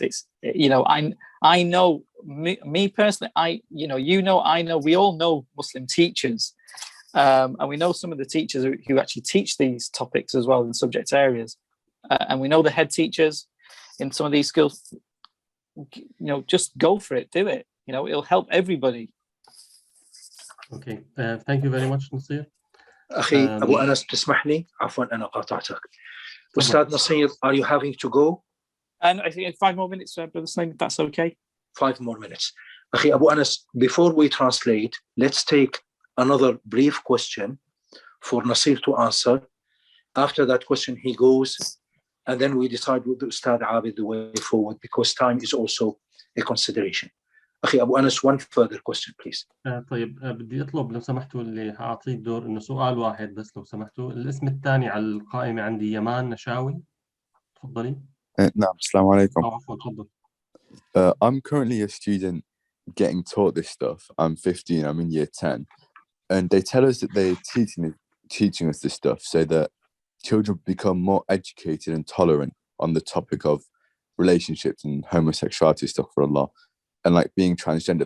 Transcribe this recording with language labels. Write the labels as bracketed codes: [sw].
[en] It's, I know me personally, I know, we all know Muslim teachers, and we know some of the teachers who actually teach these topics as well in subject areas, and we know the head teachers in some of these schools. Just go for it, do it. It'll help everybody. Okay, thank you very much, Nasir. [ar] أخي أبو أنس تسمح لي عفوا أنا قاطعتك. أستاذ نصير, [en] are you having to go? And I think 5 more minutes, Brother Slim, if that's okay. 5 more minutes. [ar] أخي أبو أنس, [en] before we translate, let's take another brief question for Nasir to answer. After that question, he goes, and then we decide with Ustad Abid the way forward, because time is also a consideration. [ar] أخي أبو أنس, [en] one further question, please. [ar] طيب بدي أطلب لو سمحتوا اللي هأعطيه الدور إنه سؤال واحد بس لو سمحتوا. الاسم الثاني على القائمة عندي يمان نشاوي. تفضلي. نعم، السلام عليكم. عفوا، تفضل. [en] I'm currently a student getting taught this stuff. I'm 15, I'm in year 10, and they tell us that they're teaching us this stuff so that children become more educated and tolerant on the topic of relationships and homosexuality, astaghfirullah, and like being transgender.